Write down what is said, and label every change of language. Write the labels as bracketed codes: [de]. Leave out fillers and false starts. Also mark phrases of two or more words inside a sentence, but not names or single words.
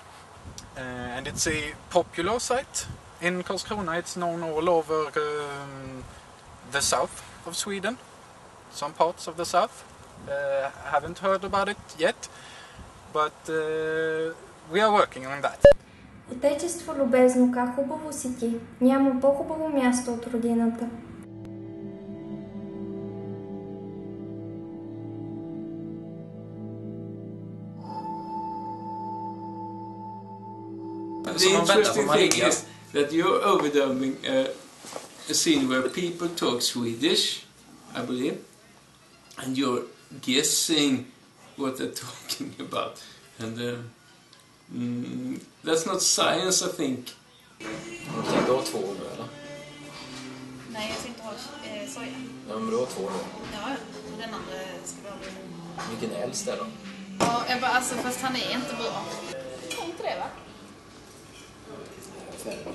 [en] And it's a popular site in Karlskrona. It's known all over the south of Sweden, some parts of the south. Haven't heard about it yet, but we are working on that. [bg] Отечество любезно, как хубаво си ти. Няма по-хубаво място от родината. [en] The interesting thing is that you're overdubbing a scene where people talk Swedish, I believe, and you're guessing what they're talking about. And that's not science, I think. [sv] Du tänkte ha 2 nu, eller? Nej, jag tänkte ha soja. Ja, men du har 2 nu. Ja, och den andra ska vi ha. Vilken är äldst är då? Ja, jag bara, alltså, fast han är inte bra. Tror inte det, va? 5.